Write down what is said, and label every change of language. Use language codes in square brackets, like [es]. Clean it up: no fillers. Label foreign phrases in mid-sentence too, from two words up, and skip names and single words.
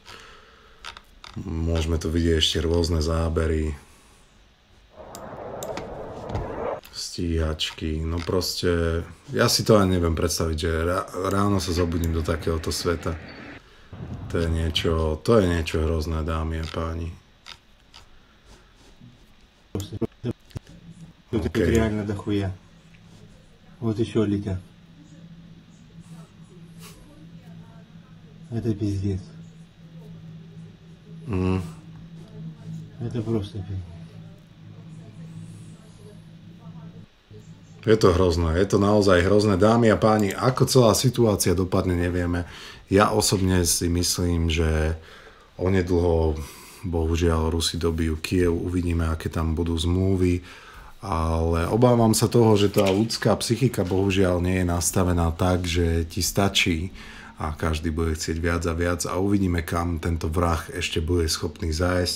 [sk] Môžeme tu vidieť ešte rôzne zábery, stíhačky, no proste, ja si to ani neviem predstaviť, že ráno sa zobudím do takéhoto sveta. To je niečo hrozné, dámy a páni. [ru] Тут okay. Реально дохуя. Вот еще летят. Это пиздец. Это просто пиздец. [sk] Je to hrozné, je to naozaj hrozné. Dámy a páni, ako celá situácia dopadne, nevieme. Ja osobne si myslím, že onedlho, bohužiaľ, Rusi dobijú Kyjev, uvidíme, aké tam budú zmluvy, ale obávam sa toho, že tá ľudská psychika bohužiaľ nie je nastavená tak, že ti stačí a každý bude chcieť viac a viac a uvidíme, kam tento vrah ešte bude schopný zájsť.